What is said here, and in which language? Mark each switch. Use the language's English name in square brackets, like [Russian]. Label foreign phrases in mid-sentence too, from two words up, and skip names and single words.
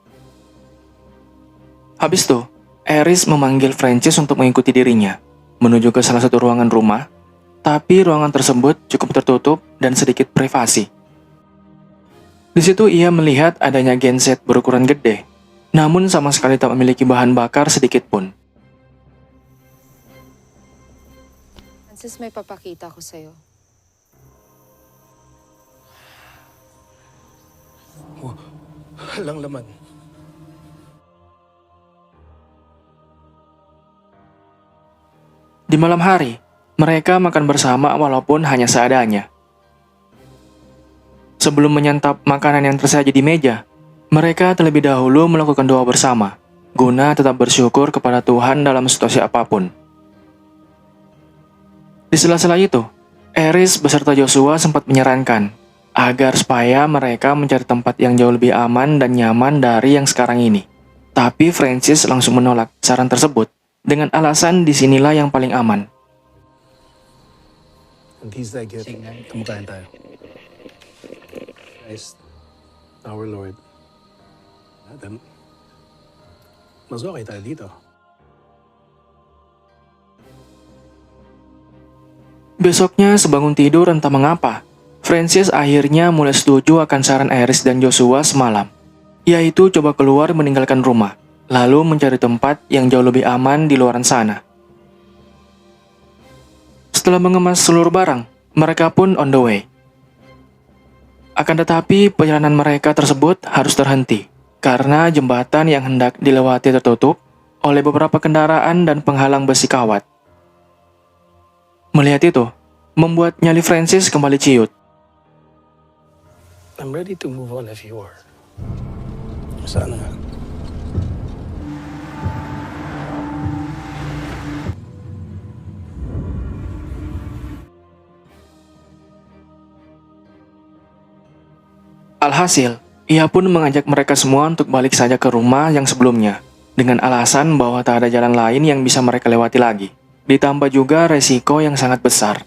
[Indonesian] Habis itu, Iris memanggil Francis untuk mengikuti dirinya, menuju ke salah satu ruangan rumah, tapi ruangan tersebut cukup tertutup dan sedikit privasi. Di situ ia melihat adanya genset berukuran gede, namun sama sekali tak memiliki bahan bakar sedikit pun. [Filipino] Francis, may papakita ko sa'yo. Walang laman. [Indonesian] Di malam hari, mereka makan bersama walaupun hanya seadanya. Sebelum menyantap makanan yang tersaji di meja, mereka terlebih dahulu melakukan doa bersama, guna tetap bersyukur kepada Tuhan dalam situasi apapun. Di sela-sela itu, Iris beserta Joshua sempat menyarankan agar supaya mereka mencari tempat yang jauh lebih aman dan nyaman dari yang sekarang ini. Tapi Francis langsung menolak saran tersebut dengan alasan disinilah yang paling aman. [English] And he's that good. [Filipino] Kumakain tayo. [English] Christ, our Lord. [Filipino] Adam, mas okay tayo dito. [Indonesian] Besoknya sebangun tidur entah mengapa, Francis akhirnya mulai setuju akan saran Iris dan Joshua semalam. yaitu coba keluar meninggalkan rumah, lalu mencari tempat yang jauh lebih aman di luaran sana. Setelah mengemas seluruh barang, mereka pun [English] on the way. [Indonesian] Akan tetapi, perjalanan mereka tersebut harus terhenti, karena jembatan yang hendak dilewati tertutup oleh beberapa kendaraan dan penghalang besi kawat. Melihat itu, membuat nyali Francis kembali ciut. [English] I'm ready to move on if you are. [Filipino] Sana nga. [Indonesian] Alhasil, ia pun mengajak mereka semua untuk balik saja ke rumah yang sebelumnya, dengan alasan bahwa tak ada jalan lain yang bisa mereka lewati lagi, ditambah juga resiko yang sangat besar.